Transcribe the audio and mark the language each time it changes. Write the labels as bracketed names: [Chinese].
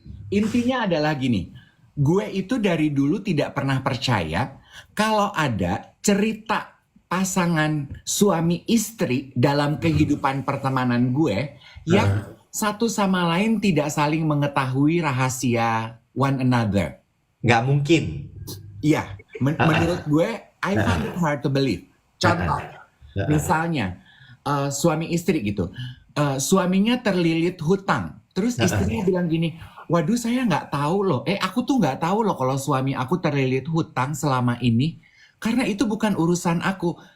[Indonesian] Intinya adalah gini, gue itu dari dulu tidak pernah percaya kalau ada cerita pasangan suami istri dalam kehidupan pertemanan gue yang satu sama lain tidak saling mengetahui rahasia [English] one another. [Indonesian] Nggak mungkin. Iya, menurut gue, [English] I find it hard to believe. [Indonesian] Contoh, misalnya suami istri gitu, suaminya terlilit hutang, terus istrinya bilang gini, waduh saya nggak tahu loh, aku tuh nggak tahu loh kalau suami aku terlilit hutang selama ini, karena itu bukan urusan aku.